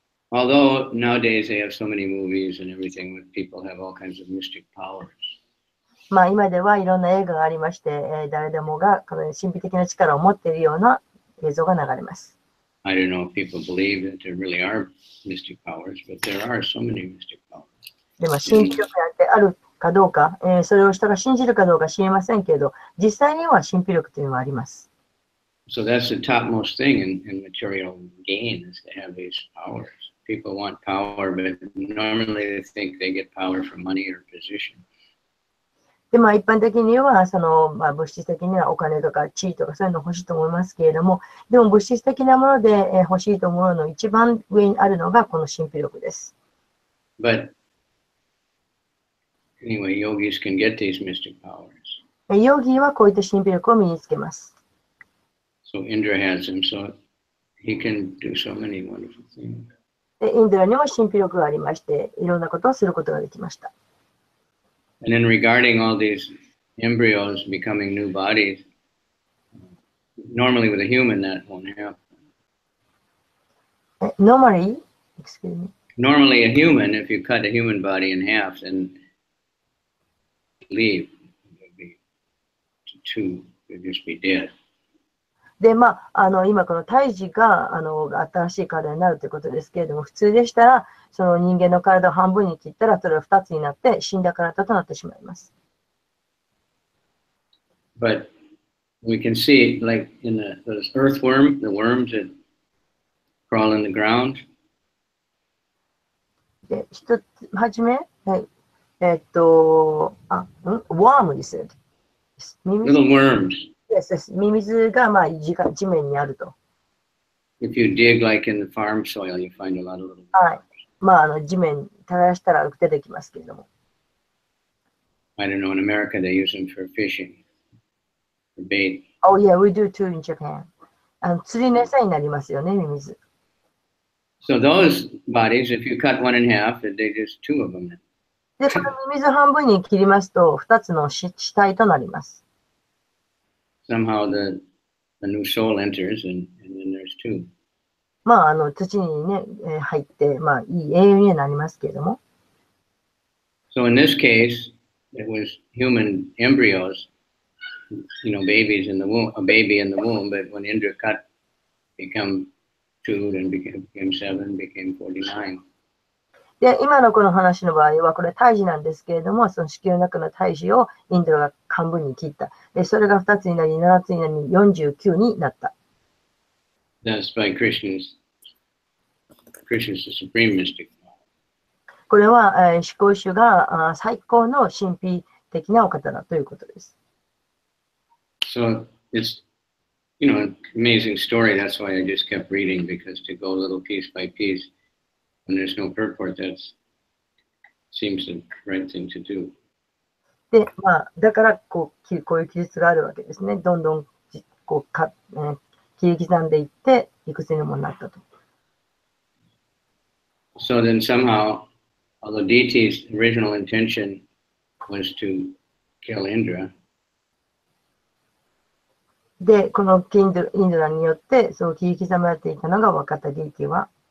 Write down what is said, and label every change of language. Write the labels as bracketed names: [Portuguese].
[English] Although nowadays they have so many movies and everything, where people have all kinds of mystic powers. [Japanese] まあ今ではいろんな映画がありまして、誰でもがこの神秘的な力を持っているような映像が流れます。 [English] I don't know if people believe that there really are mystic powers, but there are so many mystic powers. [Japanese] でも神秘力なんてあるかどうか、それを人が信じるかどうか知りませんけれど、実際には神秘力というのはあります。 [English] So that's the topmost thing in material gain is to have these powers. People want power, but normally they think they get power from money or position. [Japanese] で、まあ一般的には、物質的にはお金とか地位とかそういうの欲しいと思いますけれども、でも物質的なもので欲しいと思うの一番上にあるのがこの神秘力です。 [English] But anyway, yogis can get these mystic powers. [Japanese] ヨギはこういった神秘力を身につけます。 [English] So Indra has them, so he can do so many wonderful things. [Japanese] で、インドラにも神秘力がありまして、いろんなことをすることができました。 [English] And then regarding all these embryos becoming new bodies, normally with a human that won't happen. Normally, excuse me. Normally a human, if you cut a human body in half and leave, it would be two, it would just be dead. [Japanese] で、まあ、今この胎児が新しい体になるということですけれども、普通でしたら、その人間の体を半分に切ったら、それは2つになって死んだ体となってしまいます。 [English] But we can see, like in those earthworm, the worms that crawl in the ground. [Japanese] で、はじめ、はい、 [English] worm, you said. Little worms. [Japanese] Yes, ミミズが、まあ、地面にあると。 [English] If you dig like in the farm soil, you find a lot of little worms. [Japanese] はい。まあ、地面に耕したら出てきますけれども。 [English] I don't know, in America they use them for fishing, for bait. Oh yeah, we do too in Japan. [Japanese] 釣りの餌になりますよね、ミミズ。 [English] So those bodies, if you cut one in half, they just two of them. [Japanese] で、このミミズ半分に切りますと、2つの死体となります。 [English] Somehow the new soul enters and then there's two. [Japanese] まあ、土にね、入って、まあ、いい栄養にはなりますけれども。 [English] So in this case, it was human embryos, babies in the womb, a baby in the womb, but when Indra cut, become two, then became seven, became 49. [Japanese] で、今のこの話の場合は、これ胎児なんですけれども、その子宮の中の胎児をインドが半分に切った。で、それが2つになり、7つになり、49になった。 [English] That's by Krishna's the supreme mystic. [Japanese] これは、思考主が最高の神秘的なお方だということです。 [English] So it's, an amazing story. That's why I just kept reading, because to go a little piece by piece, when there's no purport, that seems the right thing to do. [Japanese] で、まあ、だからこういう記述があるわけですね。どんどんこう切り刻んでいって、いくつにもなったと。 [English] So then somehow, although Diti's original intention was to kill Indra, [Japanese] で、このインドラによって、そう切り刻まれていたのが分かったディーティは、